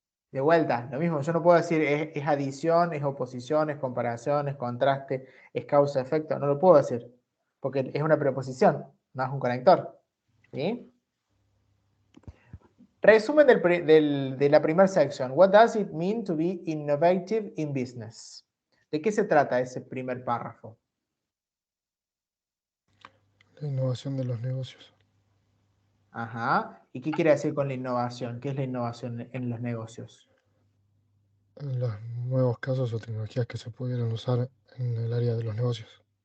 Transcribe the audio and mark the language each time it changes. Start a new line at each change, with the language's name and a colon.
Spanish: De vuelta, lo mismo, yo no puedo decir es adición, es oposición, es comparación, es contraste, es causa-efecto, no lo puedo decir, porque es una preposición, no es un conector. ¿Sí? Resumen de la primera sección.
English: What does it mean to be innovative in business?
Spanish: ¿De qué se trata ese primer párrafo? La innovación de los negocios. Ajá. ¿Y qué quiere decir con la innovación? ¿Qué es la innovación en los negocios? Los nuevos casos o tecnologías que se pudieran usar en el área de los negocios.